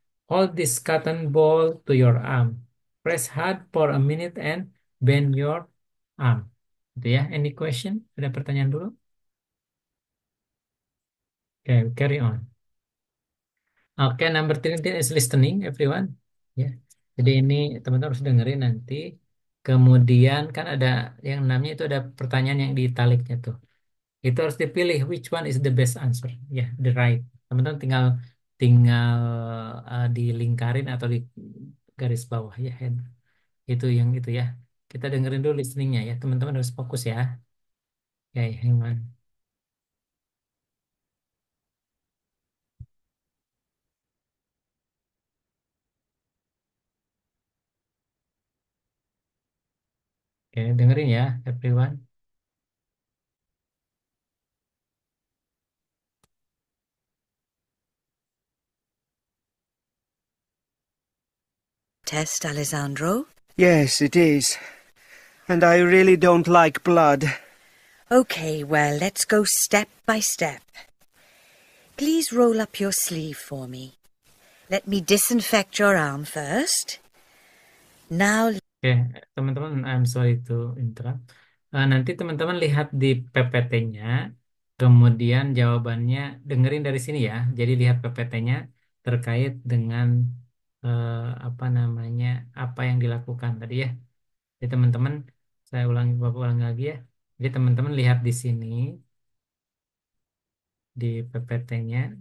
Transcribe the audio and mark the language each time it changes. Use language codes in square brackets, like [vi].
[en] Hold this cotton ball to your arm. Press hard for a minute and bend your arm. [id] Itu ya. [en] Any question? [id] Ada pertanyaan dulu? [en] Okay, carry on. Oke, number 13 is listening, everyone. [id] Ya. Jadi ini teman-teman harus dengerin nanti. Kemudian kan ada yang namanya itu ada pertanyaan yang di italiknya tuh. Itu harus dipilih [en] which one is the best answer. [id] Ya, [en] the right. [id] Teman-teman tinggal tinggal dilingkarin atau di garis bawah ya. Itu yang itu ya. Kita dengerin dulu listeningnya ya. Teman-teman harus fokus ya. Oke, [en] hang on. [id] Oke, dengerin ya, everyone. [en] Test, Alessandro? Yes, it is. And I really don't like blood. Okay, well, let's go step by step. Please roll up your sleeve for me. Let me disinfect your arm first. Now... Oke, teman-teman, I'm sorry to interrupt. [id] Nanti teman-teman lihat di PPT-nya, kemudian jawabannya dengerin dari sini ya. Jadi lihat PPT-nya terkait dengan apa namanya, apa yang dilakukan tadi ya. Jadi teman-teman, saya Bapak ulangi lagi ya. Jadi teman-teman lihat di sini di PPT-nya.